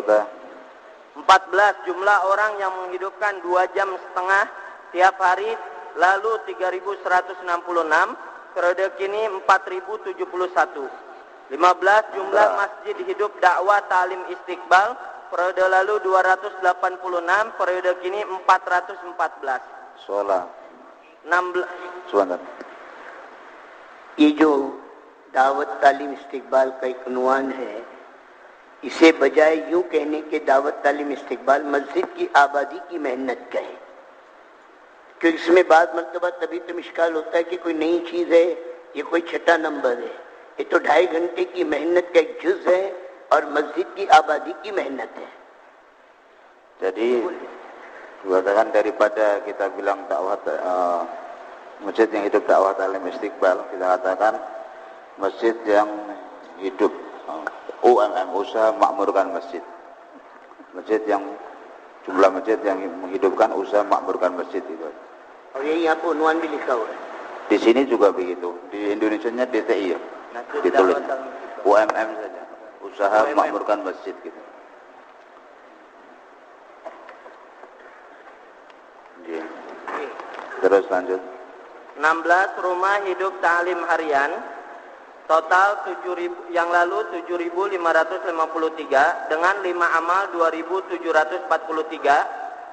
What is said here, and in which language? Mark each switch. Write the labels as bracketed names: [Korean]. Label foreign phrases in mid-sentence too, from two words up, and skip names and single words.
[Indonesian] 14 jumlah orang yang menghidupkan 2 jam setengah tiap hari. Lalu 3.166, periode kini 4.071. 15 jumlah masjid hidup dakwah ta'lim istiqbal. Periode lalu 286, periode kini 414. 16 [Hindi] ये जो दावत तालीम इस्तिकबाल का एक उन्वान है, इसे बजाय यूं कहने के दावत तालीम इस्तिकबाल मस्जिद की आबादी की मेहनत कहे, क्योंकि इसमें बाद मरतबा तभी तो इश्काल होता है कि कोई नई चीज है, ये कोई छठा नंबर है. ये तो 2.5 घंटे की मेहनत का एक जुज है और मस्जिद की आबादी की मेहनत है. [Indonesian] Jadi dikatakan daripada kita bilang dakwah masjid yang hidup dakwah ta'lim istiqbal, kita katakan masjid yang hidup UMM, usaha makmurkan masjid. Masjid yang jumlah masjid yang menghidupkan usaha makmurkan masjid itu. [Hindi] और यही आपको उन्वान भी लिखा हुआ है. [Indonesian] Di sini juga begitu. Di Indonesianya DTI ya. Ditulis UMM saja. Usaha makmurkan masjid gitu. Terus lanjut. 16 rumah hidup ta'lim harian total 7.000, yang lalu 7.553 dengan 5 amal 2.743.